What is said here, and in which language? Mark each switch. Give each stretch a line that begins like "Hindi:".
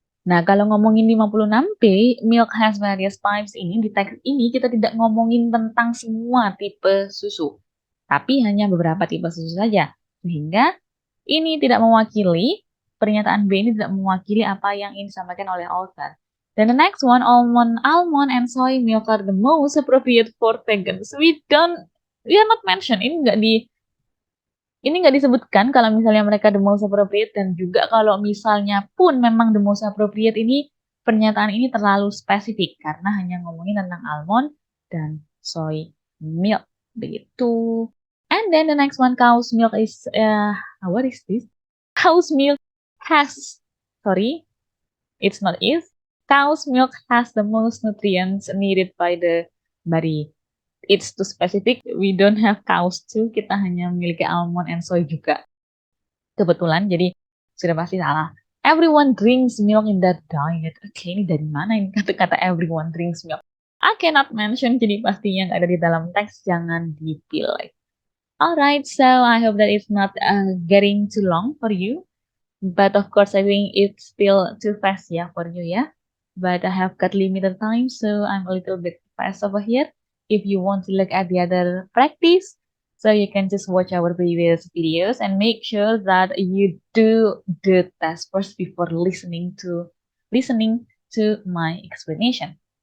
Indonesian: Nah, kalau ngomongin 56B, milk has various types ini, di teks ini kita tidak ngomongin tentang semua tipe susu, tapi hanya beberapa tipe susu saja. Sehingga ini tidak mewakili, pernyataan B ini tidak mewakili apa yang ingin disampaikan oleh author. Dan
English: the next one, almond and soy milk are the most appropriate for vegans. We are not mentioned,
Indonesian: ini nggak disebutkan kalau misalnya mereka
English: the most appropriate,
Indonesian: dan juga kalau misalnya pun memang the most appropriate ini, pernyataan ini terlalu spesifik karena hanya ngomongin tentang almond dan soy milk begitu.
English: And then the next one, cow's milk is what is this? Cow's milk has sorry, it's not is. Cow's milk has the most nutrients needed by the body. It's too specific. We don't have cows too.
Indonesian: Kita hanya memiliki almond and soy juga. Kebetulan, jadi sudah pasti salah.
English: Everyone drinks milk in that diet.
Indonesian: Oke, ini dari mana ini kata-kata everyone drinks milk?
English: I cannot mention,
Indonesian: jadi pastinya nggak ada di dalam teks. Jangan dipilih.
English: Alright, so I hope that it's not getting too long for you. But of course, I think it's still too fast
Indonesian: ya for you ya.
English: But I have got limited time, so I'm a little bit fast over here. If you want to look at the other practice, so you can just watch our previous videos and make sure that you do the test first before listening to my explanation.